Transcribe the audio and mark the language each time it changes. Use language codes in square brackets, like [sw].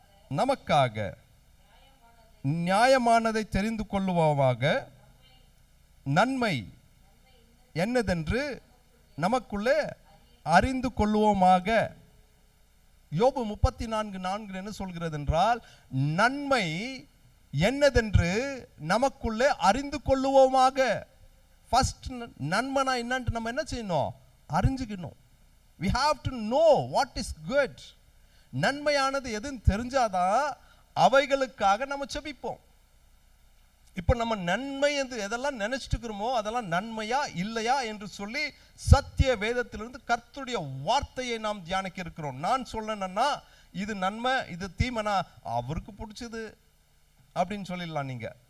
[ta] நமக்காக நியாயமானதை தெரிந்து கொள்ளுவோமாக, நன்மை என்னதென்று நமக்குள்ளே அறிந்து கொள்ளுவோமாக. யோபு 34:4 என்ன சொல்கிறது என்றால், நன்மை என்னதென்று நமக்குள்ளே அறிந்து கொள்ளுவோமாக. ஃபர்ஸ்ட் நன்மைனா என்னன்னு நம்ம என்ன செய்யணும்? அறிஞ்சுக்கணும். [en] we have to know what is good. [ta] நன்மையானது எதுன்னு தெரிஞ்சாதான் அவைகளுக்காக நம்ம செபிப்போம். இப்போ நம்ம நன்மை என்று எதெல்லாம் நினைச்சிட்டு இருக்கிறோமோ அதெல்லாம் நன்மையா இல்லையா என்று சொல்லி சத்திய வேதத்திலிருந்து கர்த்தருடைய வார்த்தையை நாம் தியானிக்க இருக்கிறோம். நான் சொல்லணும்னா இது நன்மை இது தீமைனா அவருக்கு பிடிச்சது அப்படின்னு சொல்லிடலாம் நீங்க.